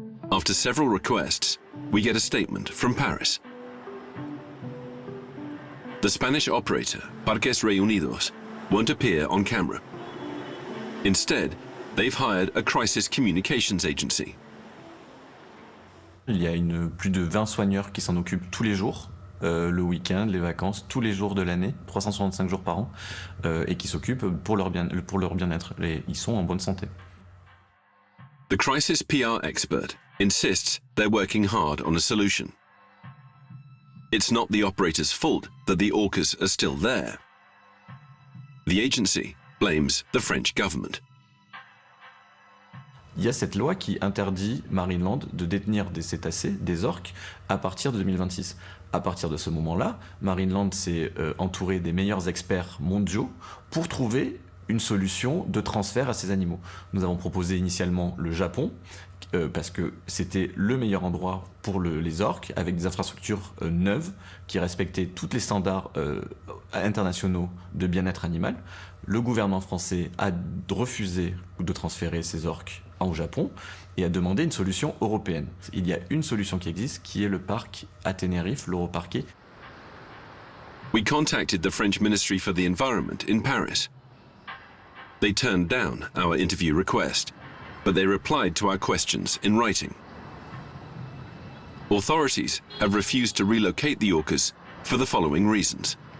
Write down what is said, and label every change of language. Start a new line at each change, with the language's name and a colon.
English: After several requests, we get a statement from Paris. The Spanish operator, Parques Reunidos, won't appear on camera. Instead, they've hired a crisis communications agency.
French: Il y a plus de 20 soigneurs qui s'en occupent tous les jours, le week-end, les vacances, tous les jours de l'année, 365 jours par an, et qui s'occupent pour leur bien-être. Ils sont en bonne santé.
English: The crisis PR expert insists they're working hard on a solution. It's not the operator's fault that the orcas are still there. The agency blames the French government.
French: Il y a cette loi qui interdit Marineland de détenir des cétacés, des orques, à partir de 2026. À partir de ce moment-là, Marineland s'est entouré des meilleurs experts mondiaux pour trouver une solution de transfert à ces animaux. Nous avons proposé initialement le Japon, parce que c'était le meilleur endroit pour les orques, avec des infrastructures neuves qui respectaient tous les standards internationaux de bien-être animal. Le gouvernement français a refusé de transférer ces orques au Japon et a demandé une solution européenne. Il y a une solution qui existe, qui est le parc à Tenerife, Loro Parque.
English: We contacted the French Ministry for the Environment in Paris. They turned down our interview request, but they replied to our questions in writing. Authorities have refused to relocate the orcas for the following reasons.